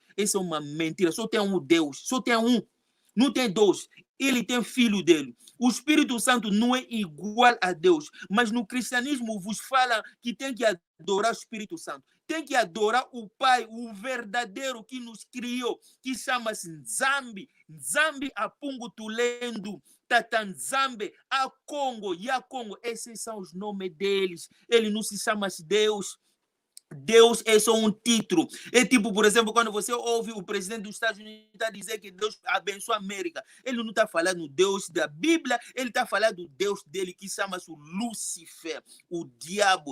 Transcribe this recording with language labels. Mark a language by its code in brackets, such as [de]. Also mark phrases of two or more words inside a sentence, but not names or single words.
[pt] Essa é uma mentira. Só tem um Deus. Só tem um. Não tem dois. Ele tem filho dele. O Espírito Santo não é igual a Deus. Mas no cristianismo vos fala que tem que adorar o Espírito Santo. Tem que adorar o Pai, o verdadeiro que nos criou, que chama-se Nzambi. [kg] Nzambi apungo tulendo. [pt] Tatanzambe, a Congo e a Congo, esses são os nomes deles. Ele não se chama Deus. Deus é só um título. É tipo, por exemplo, quando você ouve o presidente dos Estados Unidos dizer que Deus abençoa a América. Ele não está falando do Deus da Bíblia, ele está falando do Deus dele, que chama-se Lúcifer, o diabo.